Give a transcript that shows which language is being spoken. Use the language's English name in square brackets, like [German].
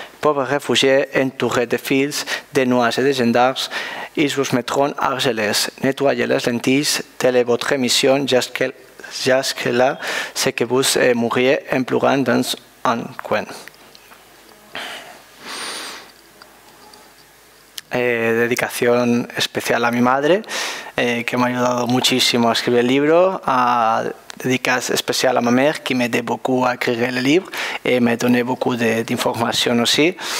[French] Pauvres réfugiés entourés de fils, de noix et de gendarmes, ils vous mettront à Argelès. Nettoyez les lentilles, telle est votre mission, jusque-là, c'est que vous mourriez en pleurant dans un coin. [Spanish] Dedicación especial a mi madre, que me ha ayudado muchísimo a escribir el libro. [French] Dédicace especial à ma mère qui m'aidait beaucoup à écrire le livre et m'a donné beaucoup d'informations aussi.